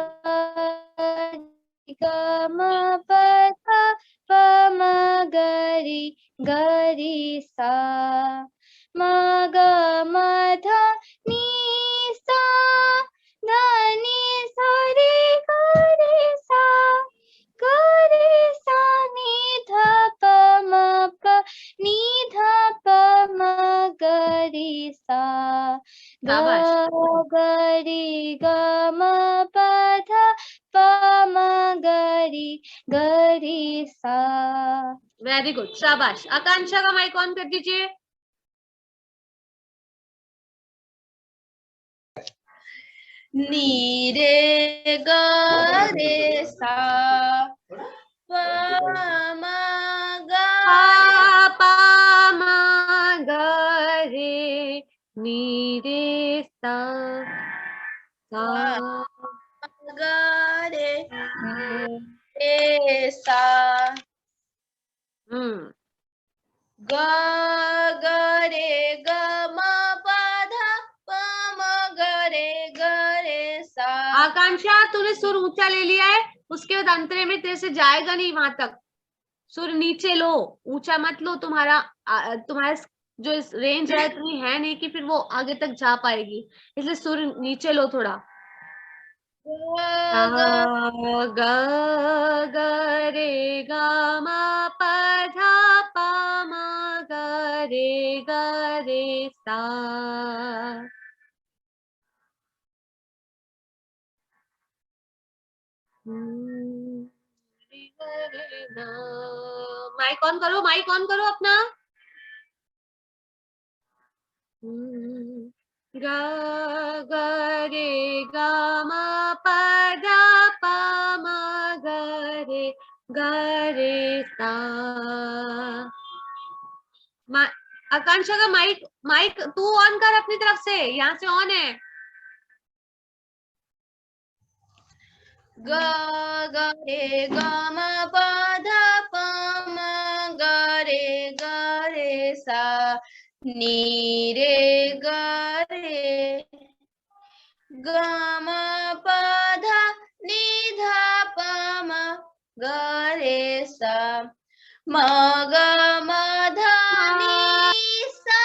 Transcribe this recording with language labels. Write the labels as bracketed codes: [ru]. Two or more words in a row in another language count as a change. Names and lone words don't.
[hi] ग म प ध प म ग रे सा म ग म ध नी सा ध नी सा रे ग रे सा ग रे सा नी ध प म प नी ध प म ग रे सा शाबाश। गरी ग म प ध प म गरी गरी सा। [en] very good, [hi] शाबाश। आकांक्षा का [en] mic on [hi] कर दीजिए। नी रे ग रे सा प म ग पा पा मा ग रे नी रे सा सा ग रे रे सा ग ग रे ग म प ध प म ग रे सा। आकांक्षा, तूने सुर ऊंचा ले लिया है, उसके बाद अंतरे में तेरे से जाएगा नहीं वहां तक। सुर नीचे लो, ऊंचा मत लो। तुम्हारा जो इस रेंज है इतनी है नहीं कि फिर वो आगे तक जा पाएगी, इसलिए सुर नीचे लो थोड़ा। ग ग ग रे ग म प ध प म ग रे सा। [en] mic on [hi] करो, [en] mic on [hi] करो अपना। ग ग रे ग म प ध प म ग रे सा। आकांक्षा का माइक माइक तू ऑन कर अपनी तरफ से, यहाँ से ऑन है। ग ग रे ग म प ध प म ग रे सा नी रे ग रे ग म प ध नी ध प म ग रे सा म ग म ध नी सा